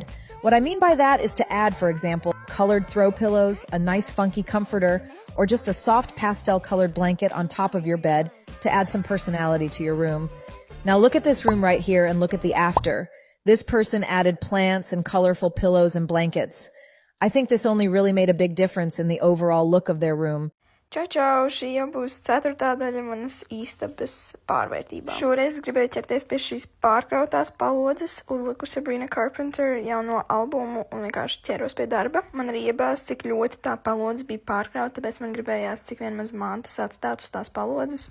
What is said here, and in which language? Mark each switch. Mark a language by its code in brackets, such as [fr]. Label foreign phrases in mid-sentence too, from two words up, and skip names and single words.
[en] What I mean by that is to add, for example, colored throw pillows, a nice funky comforter, or just a soft pastel colored blanket on top of your bed to add some personality to your room. Now look at this room right here and look at the after. This person added plants and colorful pillows and blankets. I think this only really made a big difference in the overall look of their room. [lv] Čau, čau! Šī jau būs 4. daļa manas istabas pārvērtībām. Šoreiz gribēju ķerties pie šīs pārkrautās palodzes, uzliku Sabrina Carpenter jauno albumu un vienkārši ķeros pie darba. Man arī iebās, cik ļoti tā palodze bija pārkrauta, tāpēc man gribējās cik vien maz mantas atstāt uz tās palodzes.